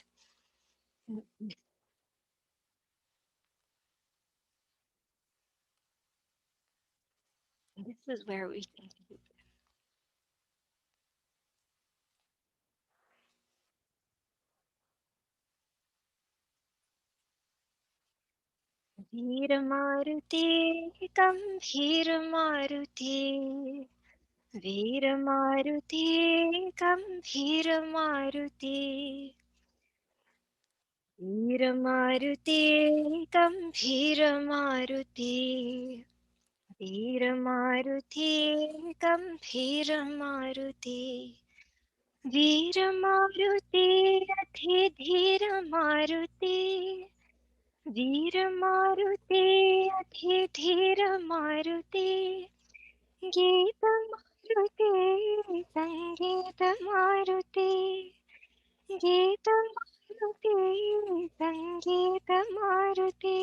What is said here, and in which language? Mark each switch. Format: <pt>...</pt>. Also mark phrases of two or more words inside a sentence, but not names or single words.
<en>And this is where we conclude.</en> <hi>वीर मारुति, गंभीर मारुति, वीर मारुति, गंभीर मारुति, वीर मारुति, गंभीर मारुति, वीर मारुति, गंभीर मारुति, वीर मारुति अति धीर मारुति वीर मारुति अति धीर मारुति गीत मारुति संगीत मारुति गीत मारुति संगीत मारुति</hi>